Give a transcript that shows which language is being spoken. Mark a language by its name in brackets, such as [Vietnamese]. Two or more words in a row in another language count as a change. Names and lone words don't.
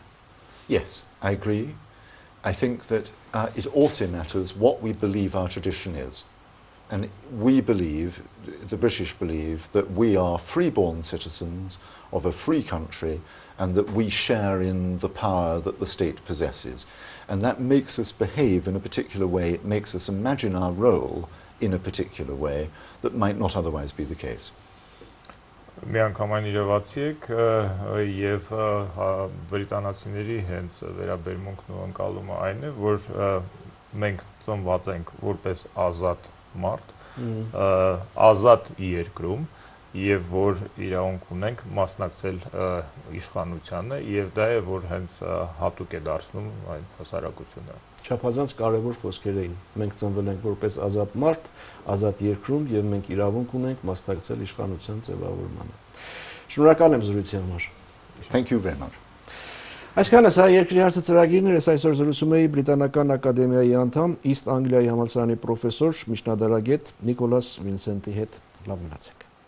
[English] Yes, I agree. I think that it also matters what we believe our tradition is. And we believe, the British believe, that we are freeborn citizens of a free country and that we share in the power that the state possesses. And that makes us behave in a particular way, it makes us imagine our role in a particular way that might not otherwise be the case. [Armenian] Միանգամայն իրավացի եք եւ բրիտանացիների հենց վերաբերմունքն ու ընկալումը այն է, որ մենք ծնված ենք որպես ազատ մարդ, ազատ երկրում եւ որ իրավունք ունենք մասնակցել իշխանությանը եւ դա է որ հենց հատուկ է դարձնում այն հասարակությունը։ Չափազանց կարևոր խոսքեր էին։ Մենք ծնվել ենք որպես ազատ մարդ, ազատ երկրում եւ մենք իրավունք ունենք մասնակցել իշխանության ձևավորմանը։ Շնորհակալ եմ զրույցի համար։ [English] Thank you very much. [Armenian] Այսքանը սա երկրի հարցը ծրագիրն էր, այսօր զրուցում էի Բրիտանական ակադեմիայի անդամ, Իստ Անգլիայի համալսարանի պրոֆեսոր, միջնադարագետ Նիկոլաս Վինսենթի հետ։ Լավ մնացեք։